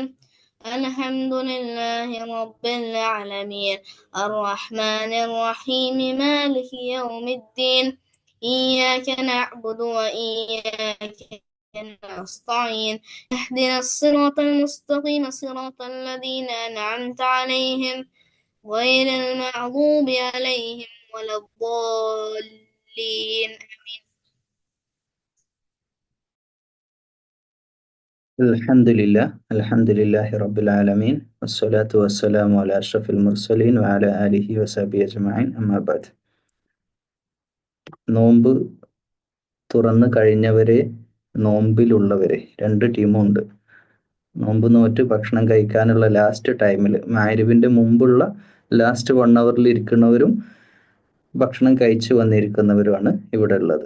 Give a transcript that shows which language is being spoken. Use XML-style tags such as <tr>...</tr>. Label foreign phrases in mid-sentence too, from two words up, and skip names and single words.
<ar>الحمد لله رب العالمين الرحمن الرحيم مالك يوم الدين إياك نعبد وإياك نستعين اهدنا الصراط المستقيم صراط الذين أنعمت عليهم غير المغضوب عليهم ولا الضالين. الحمد لله رب العالمين والصلاة والسلام على أشرف المرسلين وعلى آله وصحبه أجمعين أما بعد.</ar> <ml>നോമ്പ് തുറന്നു കഴിഞ്ഞവരെ, നോമ്പിലുള്ളവരെ, രണ്ട് ടീമുണ്ട്. നോമ്പ് നോറ്റ് ഭക്ഷണം കഴിക്കാനുള്ള</ml> <en>last time,</en> <ml>മഗ്‌രിബിന്റെ മുമ്പുള്ള</ml> <en>last 1 hour</en> <ml>ഇരിക്കുന്നവരും ഭക്ഷണം കഴിച്ചു വന്നിരിക്കുന്നവരുമാണ് ഇവിടെ ഉള്ളത്.</ml>